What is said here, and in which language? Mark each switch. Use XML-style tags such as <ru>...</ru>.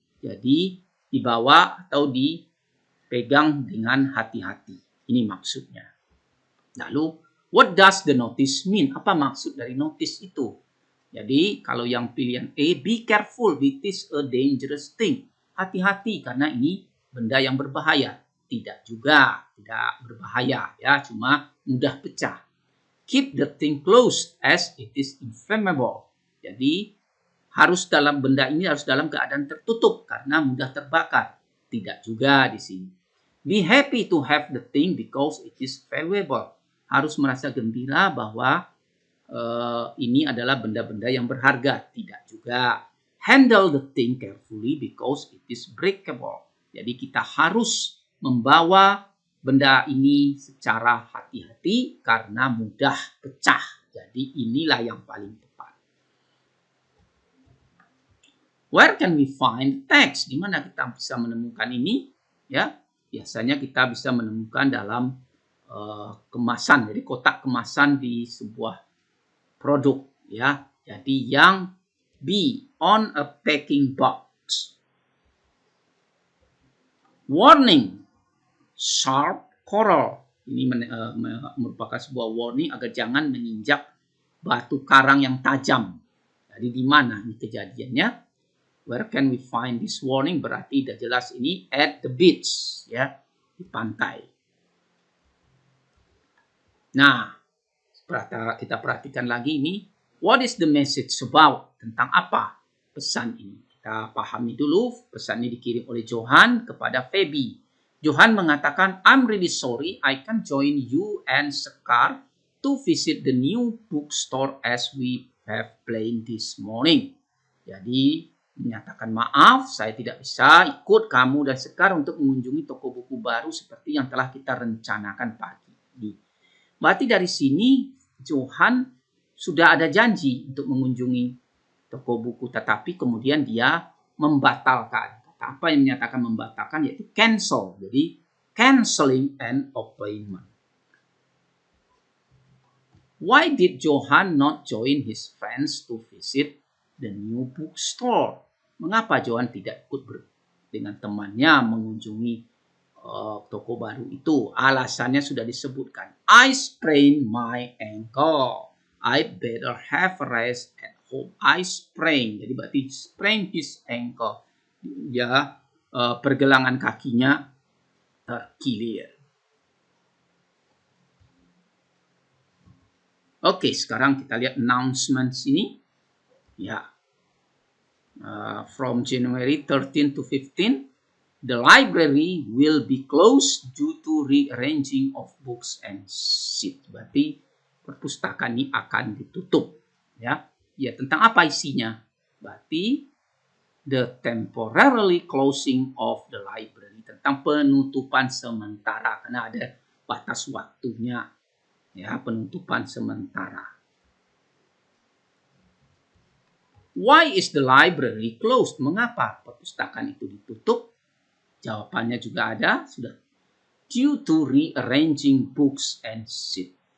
<id>Jadi dibawa atau dipegang dengan hati-hati. Ini maksudnya.</id> <en>Lalu, what does the notice mean?</en> <id>Apa maksud dari notice itu? Jadi kalau yang pilihan A,</id> <en>be careful, it is a dangerous thing.</en> <id>Hati-hati karena ini benda yang berbahaya. Tidak juga, tidak berbahaya ya, cuma mudah pecah.</id> <en>Keep the thing closed as it is inflammable.</en> <id>Jadi benda ini harus dalam keadaan tertutup karena mudah terbakar. Tidak juga di sini.</id> <en>Be happy to have the thing because it is valuable.</en> <id>Harus merasa gembira bahwa ini adalah benda-benda yang berharga. Tidak juga.</id> <en>Handle the thing carefully because it is breakable.</en> <id>Jadi kita harus membawa benda ini secara hati-hati karena mudah pecah. Jadi inilah yang paling tepat.</id> <en>Where can we find text?</en> <id>Di mana kita bisa menemukan ini? Ya, biasanya kita bisa menemukan dalam kemasan, jadi kotak kemasan di sebuah produk. Ya, jadi yang B,</id> <en>on a packing box. Warning. Sharp coral.</en> <id>Ini merupakan sebuah warning agar jangan menginjak batu karang yang tajam. Jadi di mana ini kejadiannya?</id> <en>Where can we find this warning?</en> <id>Berarti sudah jelas ini</id> <en>at the beach, ya,</en> <id>di pantai. Nah, kita perhatikan lagi ini.</id> <en>What is the message about?</en> <id>Tentang apa pesan ini? Kita pahami dulu.</id> <en>Pesan ini dikirim oleh Johan kepada Feby. Johan mengatakan, I'm really sorry I can't join you and Sekar to visit the new bookstore as we have planned this morning.</en> <id>Jadi, menyatakan maaf, saya tidak bisa ikut kamu dan Sekar untuk mengunjungi toko buku baru seperti yang telah kita rencanakan pagi ini. Berarti dari sini, Johan sudah ada janji untuk mengunjungi toko buku, tetapi kemudian dia membatalkan. Apa yang menyatakan membatalkan yaitu cancel. Jadi canceling an appointment.</id> <en>Why did Johan not join his friends to visit the new bookstore?</en> <id>Mengapa Johan tidak ikut dengan temannya mengunjungi toko baru itu? Alasannya sudah disebutkan.</id> <en>I sprained my ankle. I better have a rest at home. I sprained.</en> <id>Jadi berarti</id> <en>sprain his ankle.</en> <id>Ya, pergelangan kakinya terkilir. Oke, sekarang kita lihat announcements ini.</id> <en>Ya, from January 13 to 15, the library will be closed due to rearranging of books and seats.</en> <id>Berarti perpustakaan ini akan ditutup. Ya, tentang apa isinya? Berarti</id> <en>the temporarily closing of the library,</en> <id>tentang penutupan sementara karena ada batas waktunya, ya, penutupan sementara.</id> <en>Why is the library closed?</en> <id>Mengapa perpustakaan itu ditutup? Jawabannya juga ada, sudah.</id> <en>Due to rearranging books and seats.</en>